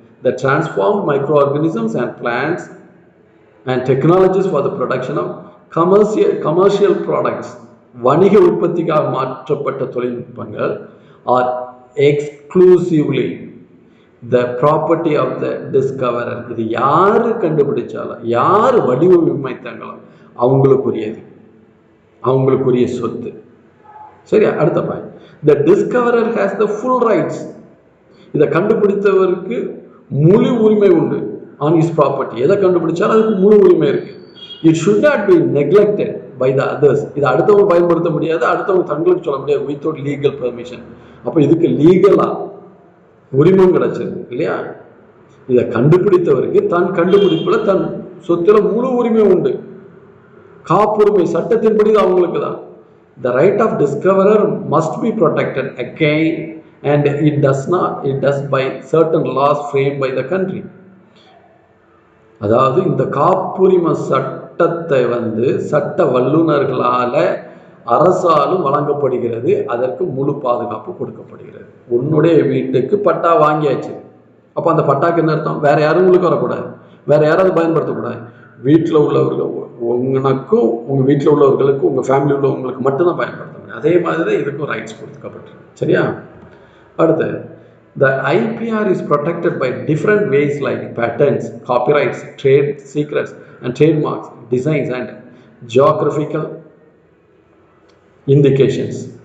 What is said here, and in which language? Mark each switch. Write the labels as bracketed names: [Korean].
[English] The transformed microorganisms and plants and technologies for the production of commercial products, [Tamil] வணிக உற்பத்திக்காக மாற்றப்பட்ட தொழில்நுட்பங்கள் [English] are exclusively the property of the discoverer. [Tamil] இது யாரு கண்டுபிடிச்சாலும், யார் வடிவமைத்தாங்களோ அவங்களுக்குரியது, அவங்களுக்குரிய சொத்து. சரியா? அடுத்த point, [English] the discoverer has the full rights. [Tamil] இதை கண்டுபிடித்தவருக்கு முழு உரிமை உண்டு [English] on his property. [Tamil] எதை கண்டுபிடிச்சாலும் அதுக்கு முழு உரிமை இருக்கு. [English] It should not be neglected by the others. [Tamil] இதை அடுத்தவங்க பயன்படுத்த முடியாது, அடுத்தவங்க தங்களுக்கு சொல்ல முடியாது [English] without legal permission. [Tamil] அப்போ இதுக்கு லீகலா உரிமம் கிடைச்சது இல்லையா? இதை கண்டுபிடித்தவருக்கு தன் கண்டுபிடிப்புல தன் சொத்துல முழு உரிமை உண்டு. காப்புரிமை சட்டத்தின்படி அவங்களுக்கு தான். [English] The right of discoverer must be protected again, and it does by certain laws framed by the country. [Tamil] அதாவது இந்த காப்புரிமை சட்டத்தை சட்ட வல்லுநர்களால அரசாலும் வழங்கப்படுகிறது. அதற்கு முழு பாதுகாப்பு கொடுக்கப்படுகிறது. உன்னுடைய வீட்டுக்கு பட்டா வாங்கியாச்சு, அப்போ அந்த பட்டாக்கு என்ன அர்த்தம்? வேற யாரும் உங்களுக்கு வரக்கூடாது, வேற யாராவது பயன்படுத்தக்கூடாது. வீட்டில் உள்ளவர்கள், உங்களுக்கும் உங்க வீட்டில் உள்ளவர்களுக்கும் உங்க ஃபேமிலி உள்ளவங்களுக்கு மட்டும்தான் பயன்படுத்த முடியும். அதே மாதிரி தான் இதுக்கும் ரைட்ஸ் கொடுக்கப்பட்டிருக்கு. சரியா? அடுத்து, [English] the IPR is protected by different ways like patents, copyrights, trade secrets and trademarks, designs and geographical indications.